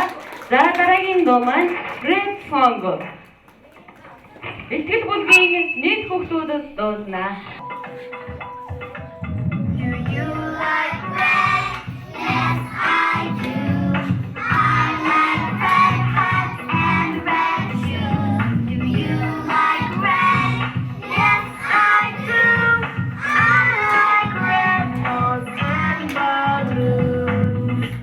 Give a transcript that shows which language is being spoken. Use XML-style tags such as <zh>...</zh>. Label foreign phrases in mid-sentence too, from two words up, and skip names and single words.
<mn>За дараагийн дуу маань Red Song. Бэлтгэл бүлгийн нийт хүүхдүүдэд дуулнаа.</mn> <en>Do you like red? Yes, I do. I like red hats and red shoes. Do you like red? Yes, I do. I like red rose and balloons.</en>